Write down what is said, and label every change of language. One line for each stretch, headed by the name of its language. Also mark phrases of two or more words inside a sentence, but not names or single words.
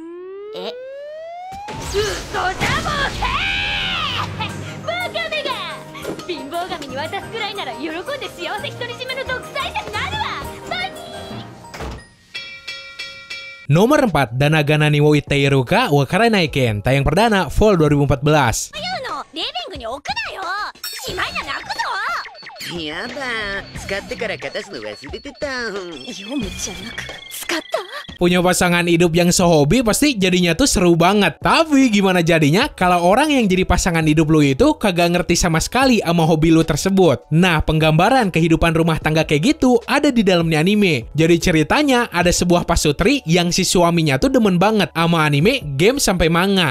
Indonesian: Nomor 4, Danagana ni wo Itteiru ka Wakaranaiken, tayang perdana Fall 2014.
Japanese: やだ、使ってから片すの忘れてた。読むじゃなく使った？
Indonesian: Punya pasangan hidup yang sehobi pasti jadinya tuh seru banget. Tapi gimana jadinya kalau orang yang jadi pasangan hidup lu itu kagak ngerti sama sekali sama hobi lu tersebut? Nah, penggambaran kehidupan rumah tangga kayak gitu ada di dalamnya anime. Jadi ceritanya ada sebuah pasutri yang si suaminya tuh demen banget sama anime, game sampai manga.